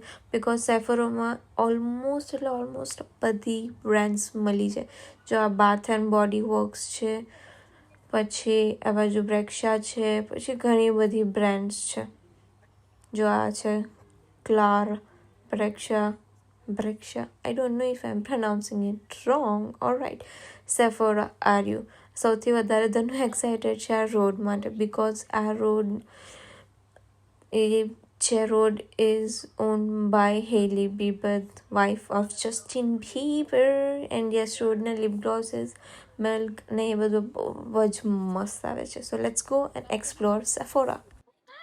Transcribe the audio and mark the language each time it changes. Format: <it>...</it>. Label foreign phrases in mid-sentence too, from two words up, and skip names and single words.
<gu>બિકોઝ સેફોરામાં ઓલમોસ્ટ બધી બ્રાન્ડ્સ મળી જાય. જો આ બાથ એન્ડ બોડી વર્ક્સ છે, પછી આ બાજુ બ્રેક્સા છે, પછી ઘણી બધી બ્રાન્ડ્સ છે. જો આ છે ક્લાર, બ્રેક્સા,</gu> <en>I don't know if I'm pronouncing it wrong. Alright,</en> <gu>સેફોરા</gu> <en>are you.</en> <gu>સૌથી વધારે ધનુ એક્સાઇટેડ છે આ રોડ માટે, બિકોઝ આ રોડ</gu> <en>is owned by Hailey Bieber, wife of Justin Bieber. And yes,</en> <gu>રોડના લિપ ગ્લોસીસ, મિલ્ક ને એ બધું બહુ જ મસ્ત આવે છે.</gu> <en>so let's go and explore Sephora.</en>